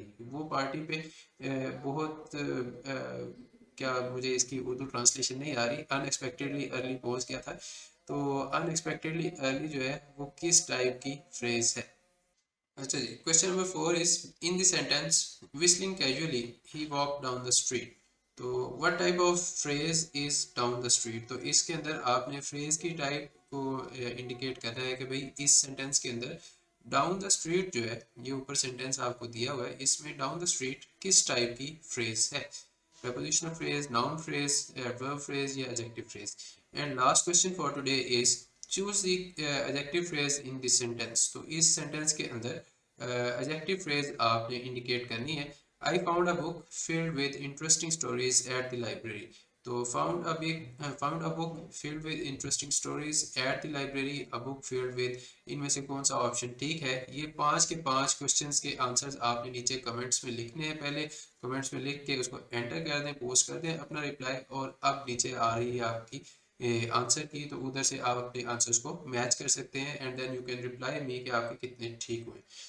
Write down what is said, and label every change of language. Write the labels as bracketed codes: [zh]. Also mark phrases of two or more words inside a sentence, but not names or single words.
[ur] وہ پارٹی پہ بہت کیا، مجھے اس کی اردو ٹرانسلیشن نہیں آ رہی, [en] unexpectedly early [ur] پہنچ گیا تھا. तो [en] unexpectedly early [ur] جو ہے وہ کس ٹائپ کی فریز ہے. اچھا جی, [en] question number 4 is in the sentence whistling casually he walked down the street। तो what type of phrase is down the street. [ur] تو اس کے اندر آپ نے فریز کی ٹائپ کو انڈیکیٹ کرنا ہے کہ بھائی اس سینٹینس کے اندر [en] down the street [ur] جو ہے، یہ اوپر سینٹینس آپ کو دیا ہوا ہے، اس میں [en] down the street [ur] کس ٹائپ کی فریز ہے. [en] prepositional phrase, noun phrase, adverb phrase या adjective phrase। And last question for today is choose the adjective phrase in this sentence। [ur] تو اس sentence کے اندر [en] adjective phrase [ur] آپ نے indicate کرنی ہے. [en] I found a book filled with interesting stories at the library। तो found a book filled with interesting stories at the library, a book filled with, [ur] ان میں سے کون سا آپشن ٹھیک ہے. یہ 5 کے 5 کوئسچنز کے آنسرز آپ نے نیچے کمنٹس میں لکھنے ہیں. پہلے کمنٹس میں لکھ کے اس کو انٹر کر دیں، پوسٹ کر دیں اپنا ریپلائی، اور اب نیچے آ رہی ہے آپ کی [en] answer key, [ur] تو ادھر سے آپ اپنے آنسرز کو میچ کر سکتے ہیں [en] and then you can reply me [ur] کہ آپ کے کتنے ٹھیک ہوئے.